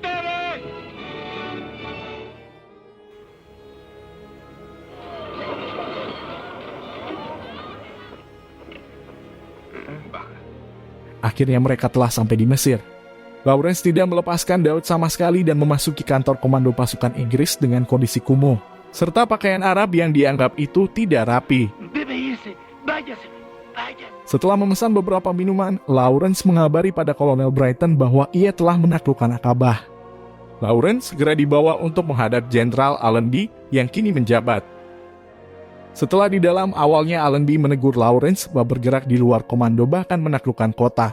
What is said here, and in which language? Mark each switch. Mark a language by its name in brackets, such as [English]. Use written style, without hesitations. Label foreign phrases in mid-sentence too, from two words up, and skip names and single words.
[Indonesian] Akhirnya mereka telah sampai di Mesir. Lawrence tidak melepaskan Daud sama sekali dan memasuki kantor komando pasukan Inggris dengan kondisi kumuh, serta pakaian Arab yang dianggap itu tidak rapi. [Spanish] Debe irse. Váyase. Váyase. [Indonesian] Setelah memesan beberapa minuman, Lawrence mengabari pada Kolonel Brighton bahwa ia telah menaklukkan Akabah. Lawrence segera dibawa untuk menghadap Jenderal Allenby yang kini menjabat. Setelah di dalam, awalnya Allenby menegur Lawrence bahwa bergerak di luar komando bahkan menaklukkan kota.